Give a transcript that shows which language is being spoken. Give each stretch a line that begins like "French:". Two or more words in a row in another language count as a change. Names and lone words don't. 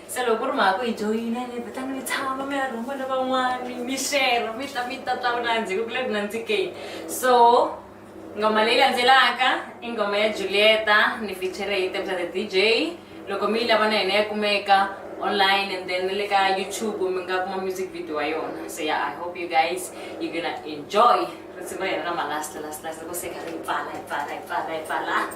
Tsonga: loko ri mhaka ku hi joyina ni vitani mi tshama mi ya rhuma na van'wani mi share mi ta twa vunandzi ku le ku nandzikeni. So ngoma leyi landzelaka i ngoma ya Julieta ni feature hi Tebisa the DJ. Loko mi lava na hina ya kumeka online
English: and then
Tsonga: le ka YouTube mi nga kuma
English: music video
Tsonga: wa yona.
English: So yeah, I hope you guys you're gonna enjoy
Tsonga: risimu ya na last loko se ka ri pfala.